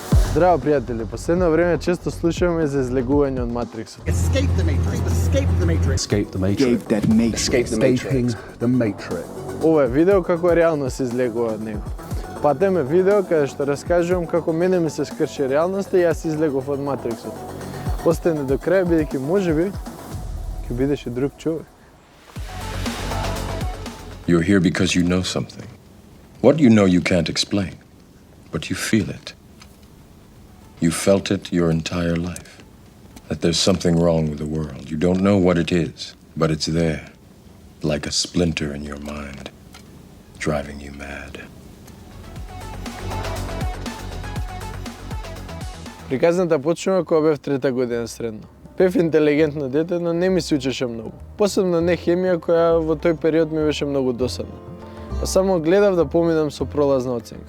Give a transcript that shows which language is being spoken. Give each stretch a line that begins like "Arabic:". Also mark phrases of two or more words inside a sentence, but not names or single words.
Macedonian: Здраво, пријатели. Последно време често слушаме за излегување од Матриксот.
English: Escape the Matrix. Escape the Matrix. Escape the Matrix. Escaping the Matrix.
Macedonian: Ова е видео како реално се излегува од него. Патем е видео каде што раскажувам како мене ми се скрши реалноста и јас излегов од Матриксот. Остане до крај, бидејќи можеби ќе бидеш и друг човек.
English: You're here because you know something. What you know you can't explain, but you feel it. You felt it your entire life. That there's something wrong with the world. You don't know what it is, but it's there. Like a splinter in your mind, driving you mad.
Macedonian: Приказната почнува кога бев трета година средно. Бев интелигентно дете, но не ми се учеше многу. Посебно не хемија која во тој период ми беше многу досадна. Па само гледав да поминам со пролазна оценка.